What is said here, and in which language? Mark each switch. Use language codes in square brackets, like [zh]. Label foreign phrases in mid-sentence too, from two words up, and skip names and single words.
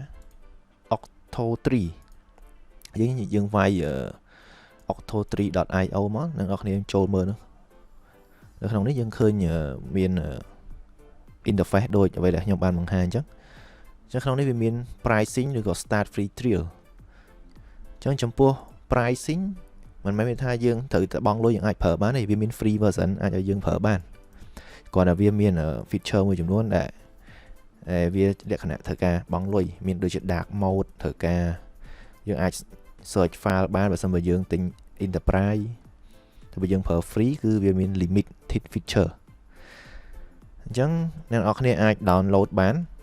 [km] octo3 យើងវាយ octo3.io មកអ្នកនរគ្នាចូលមើលនៅក្នុងនេះយើងឃើញមាន interface ដូចអ្វីដែលខ្ញុំបានបង្ហាញអញ្ចឹងក្នុង នេះវាមាន pricing ឬក៏ [en] start free trial [km] អញ្ចឹងចំពោះ pricing មិនមែនថាយើងត្រូវតែបង់លុយយើងអាចប្រើបានទេវាមាន [en] free version [km] អាចឲ្យយើងប្រើបានគ្រាន់តែវាមាន feature មួយចំនួនដែលវាលក្ខណៈត្រូវការបង់លុយមានដូចជា [en] dark mode [km] ត្រូវការយើងអាច [en] search file [km] បានបើសិនបើយើងទិញ enterprise តែបើយើងប្រើ free គឺវាមាន [en] limited feature [km] អញ្ចឹងអ្នកនរគ្នាអាច download បាន